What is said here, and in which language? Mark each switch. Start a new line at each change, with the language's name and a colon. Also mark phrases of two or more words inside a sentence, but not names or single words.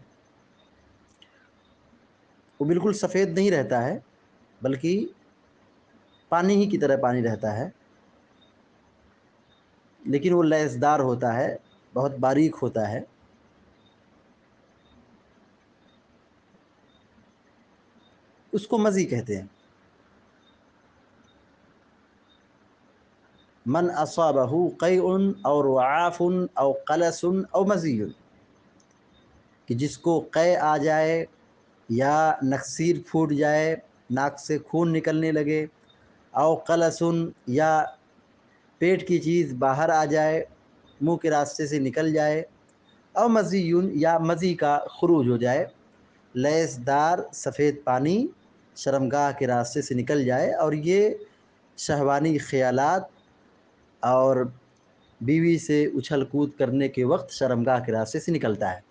Urdu: وہ بالکل سفید نہیں رہتا ہے، بلکہ پانی ہی کی طرح پانی رہتا ہے، لیکن وہ لذیذدار ہوتا ہے، بہت باریک ہوتا ہے۔ اس کو مزی کہتے ہیں۔
Arabic: من اصابہ قیء او رعاف او قلس او مزی،
Urdu: کہ جس کو قے آ جائے یا نکسیر پھوٹ جائے، ناک سے خون نکلنے لگے،
Arabic: او قلسن
Urdu: یا پیٹ کی چیز باہر آ جائے، منہ کے راستے سے نکل جائے،
Arabic: او مزیون
Urdu: یا مزی کا خروج ہو جائے، لیسدار سفید پانی شرمگاہ کے راستے سے نکل جائے، اور یہ شہوانی خیالات اور بیوی سے اچھل کود کرنے کے وقت شرمگاہ کے راستے سے نکلتا ہے۔